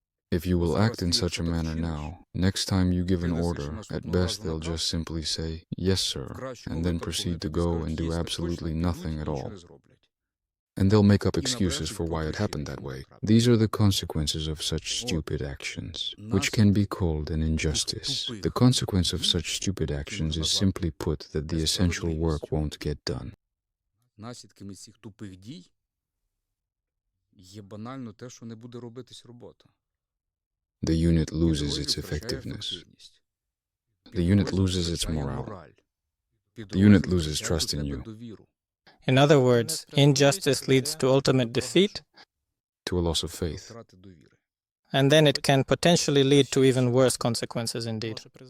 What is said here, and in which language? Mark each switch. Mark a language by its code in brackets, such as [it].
[en] If you will act in such a manner now, next time you give an order, at best they'll just simply say, "Yes, sir," and then proceed to go and do absolutely nothing at all. And they'll make up excuses for why it happened that way. These are the consequences of such stupid actions, which can be called an injustice. The consequence of such stupid actions is simply put that the essential work won't get done. [uk] Наслідками цих тупих дій є банально те, що не буде робитись робота. [en] The unit loses its effectiveness. The unit loses its morale. The unit loses trust in you. In other words, injustice leads to ultimate defeat, To a loss of faith. and then it can potentially lead to even worse consequences indeed.